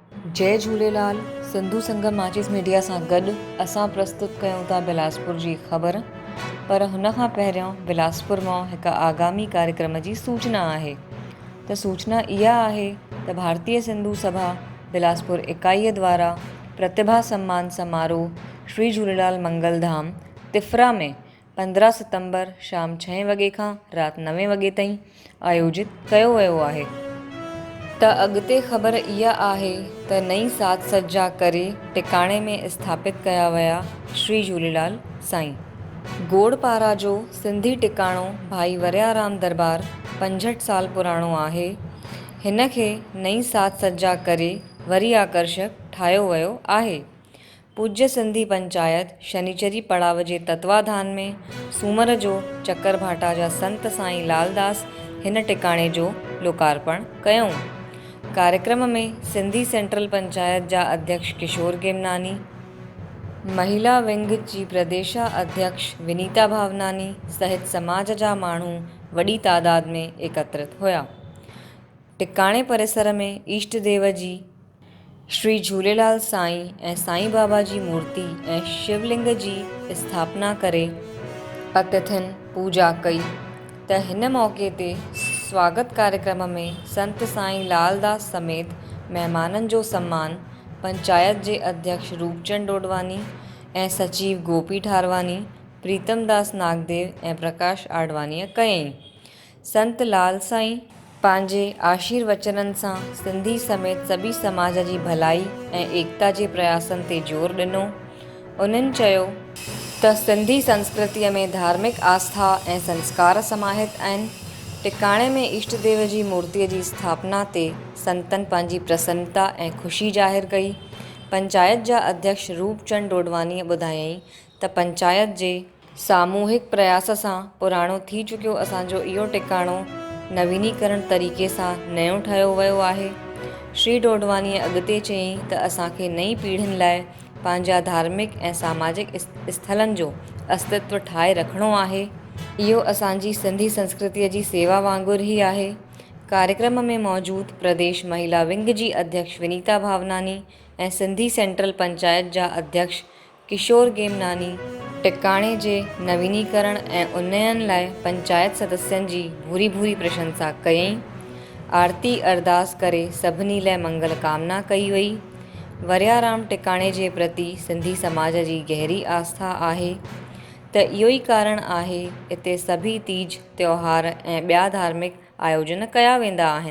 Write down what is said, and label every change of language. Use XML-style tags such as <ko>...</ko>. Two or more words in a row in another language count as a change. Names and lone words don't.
<sd>जय झूलेलाल। सिंधु संगम माचिस मीडिया सां गॾु असां प्रस्तुत कयूं था बिलासपुर जी ख़बर। पर हुन खां पहिरियों बिलासपुर मां हिकु आगामी कार्यक्रम जी सूचना आहे। त सूचना इहा आहे त भारतीय सिंधु सभा बिलासपुर इकाईअ द्वारा प्रतिभा सम्मान समारोह श्री झूलेलाल मंगलधाम तिफरा में 15 सितंबर शाम 6 वॻे खां राति 9 वॻे ताईं आयोजित कयो वियो आहे। त अॻिते ख़बर इहा आहे त नई साज सज्जा करे टिकाणे में स्थापित कया विया श्री झूलेलाल साईं। गोड़पारा जो सिंधी टिकाणो भाई वरियाराम दरबार 65 साल पुराणो आहे। हिन खे नई साज सज्जा करे वरी आकर्षक ठाहियो वियो आहे। पूज्य सिंधी पंचायत शनिचरी पड़ाव जे तत्वाधान में सूमर जो चकर भाटा जा संत साईं लालदास हिन टिकाणे जो लोकार्पण कयूं। कार्यक्रम में सिंधी सेंट्रल पंचायत जा अध्यक्ष किशोर गेमनानी, महिला विंग जी प्रदेशा अध्यक्ष विनीता भावनानी सहित समाज जा माण्हू वॾी तादाद में एकत्रित हुआ। टिकाणे परिसर में ईष्ट देव जी श्री झूलेलाल साईं ऐं साईं बाबा जी मूर्ति ऐं शिवलिंग जी स्थापना करे अतिथियुनि पूजा कई। त हिन मौक़े ते स्वागत कार्यक्रम में संत साईं लालदास समेत महिमाननि जो सम्मान पंचायत जे अध्यक्ष रूपचंद डोडवानी ऐं सचिव गोपी ठारवानी, प्रीतमदास नागदेव ऐं प्रकाश आडवानीअ कयईं। संत लाल साईं पंहिंजे आशीर्वचननि सां सिंधी समेत सभी समाज जी भलाई ऐं एकता जे प्रयासनि ते ज़ोर ॾिनो। उन्हनि चयो त सिंधी संस्कृतीअ में धार्मिक आस्था ऐं संस्कार समाहित आहिनि। टिकाणे में ईष्ट देव जी मूर्तिअ जी स्थापना ते संतनि पंहिंजी प्रसन्नता ऐं ख़ुशी ज़ाहिर कई। पंचायत जा अध्यक्ष रूपचंद डोडवानीअ ॿुधायईं त पंचायत जे सामूहिक प्रयास सां पुराणो थी चुकियो असांजो इहो टिकाणो नवीनीकरण तरीक़े सां नयो ठाहियो वियो आहे। श्री डोडवानीअ अॻिते चयईं त असांखे नई पीढ़ियुनि लाइ पंहिंजा धार्मिक ऐं सामाजिक स्थलनि जो अस्तित्व ठाहे रखिणो आहे। इहो असांजी सिंधी संस्कृतीअ जी सेवा वांगुरु ई आहे। कार्यक्रम में मौजूद प्रदेश महिला विंग जी अध्यक्ष विनीता भावनानी ऐं सिंधी सेंट्रल पंचायत जा अध्यक्ष किशोर गेमनानी टिकाणे जे नवीनीकरण ऐं उन्नयन लाइ पंचायत सदस्यनि जी भूरी भूरी प्रशंसा कयईं। आरती अरदास करे सभिनी लाइ मंगल कामना कई वई। वरियाराम टिकाणे जे प्रति सिंधी समाज जी गहरी आस्था आहे। त इहो ई कारण आहे हिते सभी तीज त्योहार ऐं ॿिया धार्मिक आयोजन कया वेंदा आहिनि।</sd>